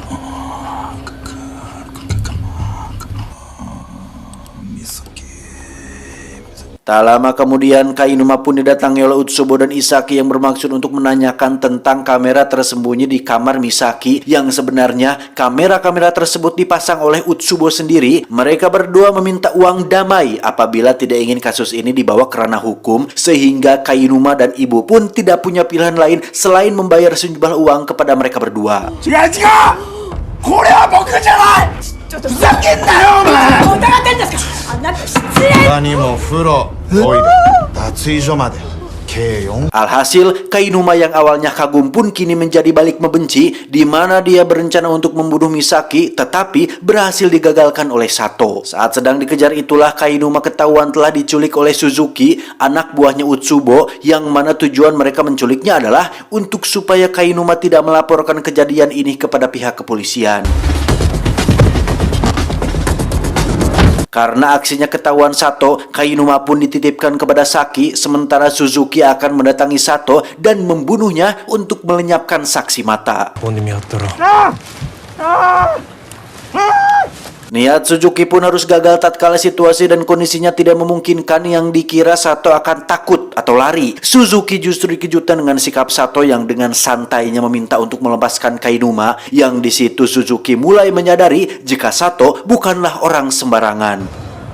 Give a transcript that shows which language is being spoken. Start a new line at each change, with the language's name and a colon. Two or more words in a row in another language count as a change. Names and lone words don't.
Indonesian: Tak lama kemudian, Kainuma pun didatangi oleh Utsubo dan Isaki yang bermaksud untuk menanyakan tentang kamera tersembunyi di kamar Misaki, yang sebenarnya kamera-kamera tersebut dipasang oleh Utsubo sendiri. Mereka berdua meminta uang damai apabila tidak ingin kasus ini dibawa ke ranah hukum, sehingga Kainuma dan ibu pun tidak punya pilihan lain selain membayar sejumlah uang kepada mereka berdua.
Japanese: 他にも風呂、トイレ、脱衣所まで計4。
Indonesian: Alhasil, Kainuma yang awalnya kagum pun kini menjadi balik membenci, di mana dia berencana untuk membunuh Misaki, tetapi berhasil digagalkan oleh Sato. Saat sedang dikejar itulah Kainuma ketahuan telah diculik oleh Suzuki, anak buahnya Utsubo, yang mana tujuan mereka menculiknya adalah untuk supaya Kainuma tidak melaporkan kejadian ini kepada pihak kepolisian. Karena aksinya ketahuan Sato, Kainuma pun dititipkan kepada Saki, sementara Suzuki akan mendatangi Sato dan membunuhnya untuk melenyapkan saksi mata.
Japanese: 本で見張ったろ。
Indonesian: Niat Suzuki pun harus gagal tatkala situasi dan kondisinya tidak memungkinkan, yang dikira Sato akan takut atau lari. Suzuki justru dikejutkan dengan sikap Sato yang dengan santainya meminta untuk melepaskan Kainuma, yang di situ Suzuki mulai menyadari jika Sato bukanlah orang sembarangan.